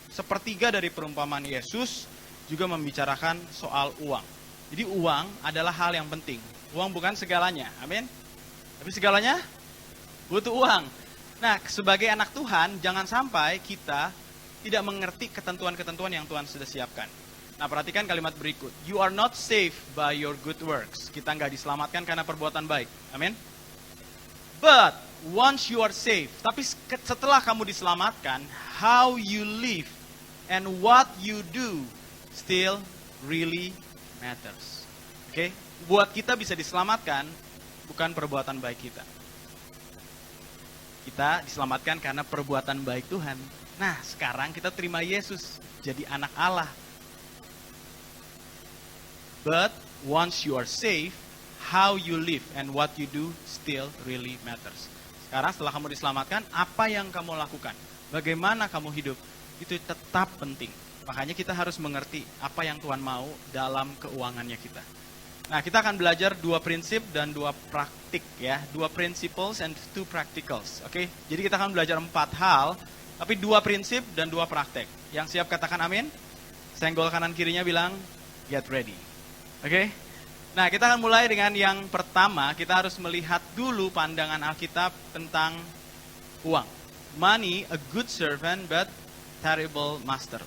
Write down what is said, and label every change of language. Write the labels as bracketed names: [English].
[Indonesian] Sepertiga dari perumpamaan Yesus juga membicarakan soal uang. Jadi uang adalah hal yang penting. Uang bukan segalanya, amin. Tapi segalanya butuh uang. Nah, sebagai anak Tuhan, jangan sampai kita tidak mengerti ketentuan-ketentuan yang Tuhan sudah siapkan. Nah, perhatikan kalimat berikut. [English] You are not saved by your good works. [Indonesian] Kita nggak diselamatkan karena perbuatan baik, amin. [English] But once you are saved, [Indonesian] tapi setelah kamu diselamatkan, [English] how you live and what you do still really matters. [Indonesian] Oke, buat kita bisa diselamatkan bukan perbuatan baik kita. Kita diselamatkan karena perbuatan baik Tuhan. Nah, sekarang kita terima Yesus jadi anak Allah. [English] But once you are saved, how you live and what you do still really matters. [Indonesian] Sekarang setelah kamu diselamatkan, apa yang kamu lakukan, bagaimana kamu hidup, itu tetap penting. Makanya kita harus mengerti apa yang Tuhan mau dalam keuangannya kita. Nah, kita akan belajar 2 prinsip dan 2 praktik ya. [English] 2 principles and 2 practicals. [Indonesian] Oke? Jadi kita akan belajar 4 hal, tapi 2 prinsip dan 2 praktek. Yang siap katakan amin? Senggol kanan kirinya bilang, [English] get ready. [Indonesian] Oke? Nah, kita akan mulai dengan yang pertama. Kita harus melihat dulu pandangan Alkitab tentang uang. [English] Money, a good servant, but terrible master.